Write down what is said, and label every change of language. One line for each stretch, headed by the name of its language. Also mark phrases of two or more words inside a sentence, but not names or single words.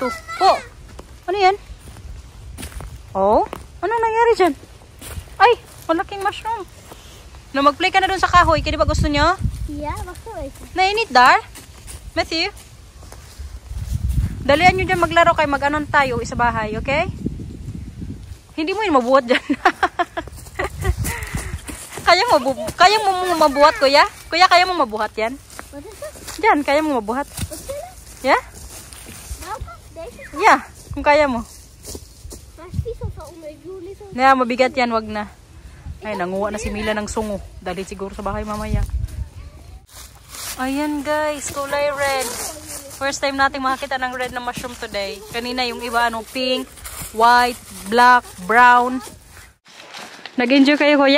Filipino: Oh, ano yan? Oh, anong nangyari dyan? Ay, malaking mushroom. No, mag-play ka na dun sa kahoy. Kaya di ba gusto nyo?
Dutch: Ja, wacht even.
Filipino: Nainit, Dar? Matthew? Dalian nyo dyan maglaro kay mag-anon tayo sa bahay, okay? Hindi mo yun mabuhat dyan. Kaya mo mabuhat, kuya? Kuya, kaya mo mabuhat yan?
Dutch: Wat is dat?
Filipino: Dyan, kaya mo mabuhat.
Dutch: Wat is dat?
English: Yeah?
Dutch: Welke? Deze?
English: Yeah,
Filipino: kung kaya mo.
Dutch: Maar is vies of zo onder. Ik doe niet zo.
Filipino: Na, mabigat yan, wag na. Ay, nanguha na si Mila ng sungo. Dali siguro sa bahay mamaya. Ayan guys, kulay red. First time natin makakita ng red na mushroom today. Kanina yung iba, ano, pink, white, black, brown. Nag-enjoy kayo, kuya?